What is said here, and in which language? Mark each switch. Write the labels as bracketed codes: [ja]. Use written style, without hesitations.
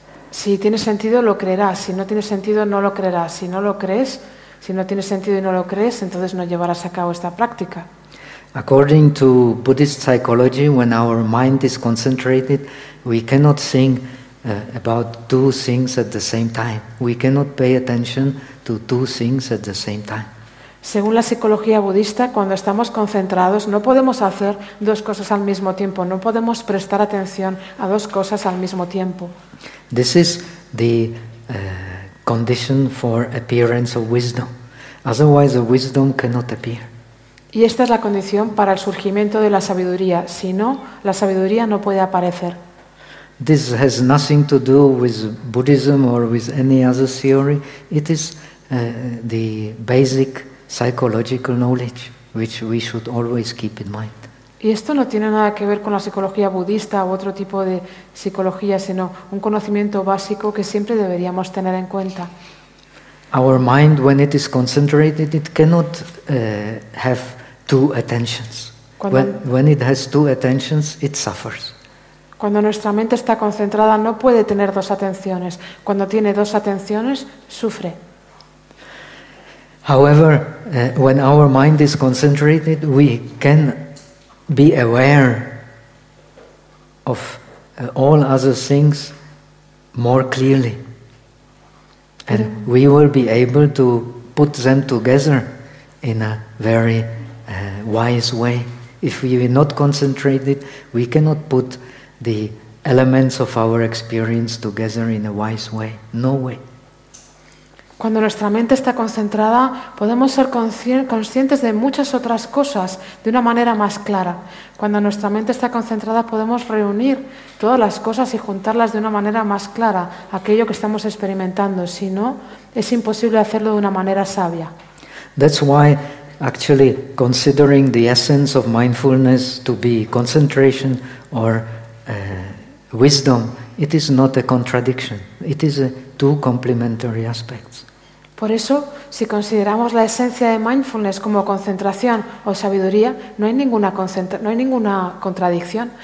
[es] Si tiene sentido, lo creerás. Si no tiene sentido, no lo creerás. Si no lo crees, si no tiene sentido y no lo crees, entonces no llevarás a cabo esta práctica. [en] According to Buddhist psychology, when our mind is concentrated, we cannot think about two things at the same time. We cannot pay attention to two things at the same time. [es] Según la psicología budista, cuando estamos concentrados, no podemos hacer dos cosas al mismo tiempo, no podemos prestar atención a dos cosas al mismo tiempo. [en] This is the condition for appearance of wisdom. Otherwise, the wisdom cannot appear. [es] Y esta es la condición para el surgimiento de la sabiduría. Si no, la sabiduría no puede aparecer. [en] This has nothing to do with Buddhism or with any other theory. It is the basic psychological knowledge which we should always keep in mind. [es] Y esto no tiene nada que ver con la psicología budista u otro tipo de psicología, sino un conocimiento básico que siempre deberíamos tener en cuenta. [en] Our mind, when it is concentrated, it cannot have two attentions. When it has two attentions, it suffers. [es] Cuando nuestra mente está concentrada, no puede tener dos atenciones. Cuando tiene dos atenciones, sufre. [en] However, when our mind is concentrated, we can be aware of all other things more clearly. And we will be able to put them together in a very wise way. If we are not concentrated, we cannot put the elements of our experience together in a wise way. No way. [es] Cuando nuestra mente está concentrada, podemos ser conscientes de muchas otras cosas de una manera más clara. Cuando nuestra mente está concentrada, podemos reunir todas las cosas y juntarlas de una manera más clara, aquello que estamos experimentando. Si no, es imposible hacerlo de una manera sabia. [en] That's why, actually, considering the essence of mindfulness to be concentration or wisdom, it is not a contradiction. It is two complementary aspects. [es] Por eso, si consideramos la esencia de mindfulness como concentración o sabiduría, no hay ninguna contradicción.